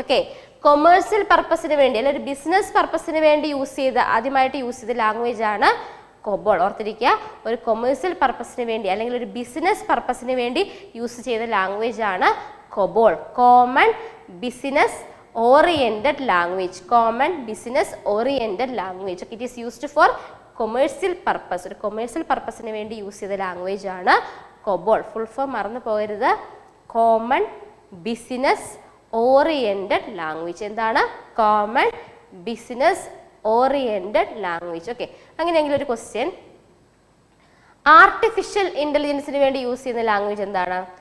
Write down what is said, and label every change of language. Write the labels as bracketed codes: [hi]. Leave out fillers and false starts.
[ml] Okay, commercial പർപ്പസിന് വേണ്ടി അല്ലെങ്കിൽ ഒരു ബിസിനസ് പർപ്പസിന് വേണ്ടി ആദ്യമായിട്ട് യൂസ് ചെയ്ത ലാംഗ്വേജ് ആണ് കൊബോൾ. ഓർത്തിരിക്കുക, ഒരു കൊമേഴ്സ്യൽ പർപ്പസിന് വേണ്ടി അല്ലെങ്കിൽ ഒരു ബിസിനസ് പർപ്പസിന് വേണ്ടി യൂസ് ചെയ്ത ലാംഗ്വേജ് ആണ് COBOL. [en] Common business oriented language. Common business oriented language. Okay, it is used for commercial purpose. [ml] ഒരു commercial purposeന് വേണ്ടി യൂസ് ചെയ്ത ലാംഗ്വേജ് ആണ് കൊബോൾ. ഫുൾ ഫോം മറന്നു പോകരുത്. Common business oriented language. എന്താണ്? [en] Common business oriented language. [ml] Okay, അങ്ങനെയെങ്കിലും ഒരു question, artificial ഇന്റലിജൻസിന് വേണ്ടി യൂസ് ചെയ്യുന്ന ലാംഗ്വേജ് എന്താണ്?